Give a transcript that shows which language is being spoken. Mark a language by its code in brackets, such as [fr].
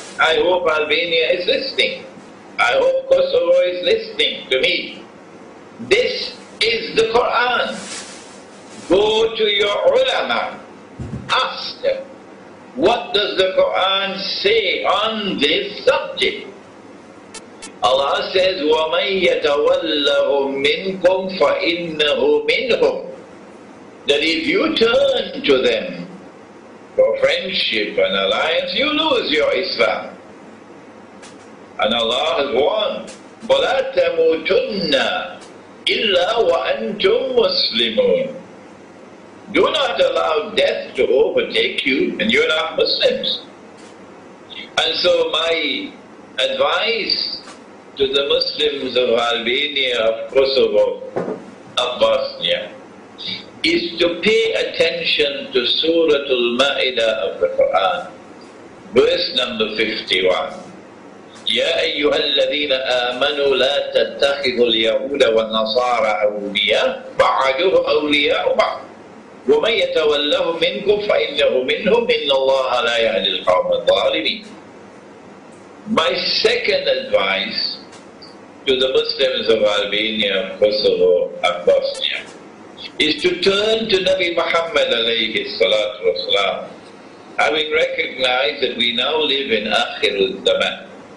[en] I hope Albania is listening. I hope Kosovo is listening to me. This is the Quran. Go to your ulama. Ask them, what does the Quran say on this subject? Allah says, [ar] وَمَن يَتَوَلَّهُم مِّنكُمْ فَإِنَّهُ مِنْهُمْ. [en] That if you turn to them for friendship and alliance, you lose your Islam. And Allah has warned, [ar] وَلَا تَمُوتُنَّ إِلَّا وَأَنْتُمْ مُسْلِمُونَ. [en] Do not allow death to overtake you and you're not Muslims. And so my advice to the Muslims of Albania, of Kosovo, of Bosnia, is to pay attention to Surah Al-Ma'idah of the Quran, verse number 51. [ar] يا أيها الذين آمنوا لا تتخذوا اليهود والنصارى أولياء بعضهم أولياء بعض ومن يتولهم منكم فإنه منهم إن الله لا يهدي القوم الظالمين. [en] My second advice to the Muslims of Albania, Kosovo and Bosnia is to turn to Nabi Muhammad alayhi salatu wasalam, having recognized that we now live in Akhirul Zaman.